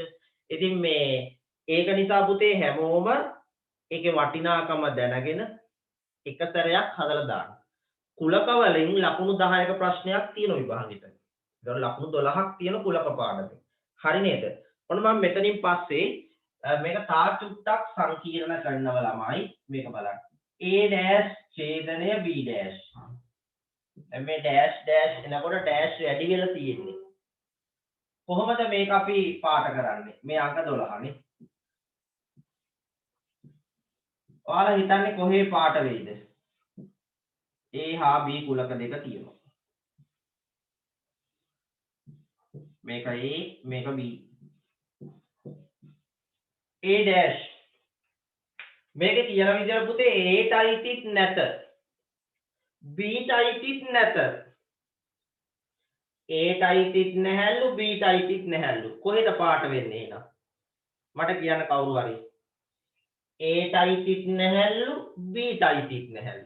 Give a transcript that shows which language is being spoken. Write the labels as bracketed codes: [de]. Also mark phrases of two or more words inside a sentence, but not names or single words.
[si] ඉතින් මේ ඒක නිසා පුතේ හැමෝම ඒකේ වටිනාකම දැනගෙන එක සැරයක් හදලා දාන්න. කුලක වලින් ලකුණු 10ක ප්‍රශ්නයක් තියෙන විභාගෙට. ඒතකොට ලකුණු 12ක් තියෙන කුලක පාඩමේ. හරි නේද? ඔන්න මම මෙතනින් පස්සේ මේක තා චුට්ටක් සංකීර්ණ කරනව ළමයි මේක බලන්න. A dash ඡේදනය B dash. මේ dash dash එනකොට dash වැඩි වෙලා තියෙන්නේ. කොහොමද මේක අපි පාට කරන්නේ? මේ අංක 12 නේ. ඔයාලා හිතන්නේ කොහේ පාට වෙයිද? A හා B කුලක දෙක තියෙනවා. මේක A මේක B. A dash මේකේ තියෙන විදිහට පුතේ A ටයිටිත් නැත. B ටයිටිත් නැත. A ටයිටිත් නැහැලු B ටයිටිත් නැහැලු. කොහෙද පාට වෙන්නේ එහෙනම්? මට කියන්න කවුරු හරි. A ටයිටිත් නැහැලු B ටයිටිත් නැහැලු.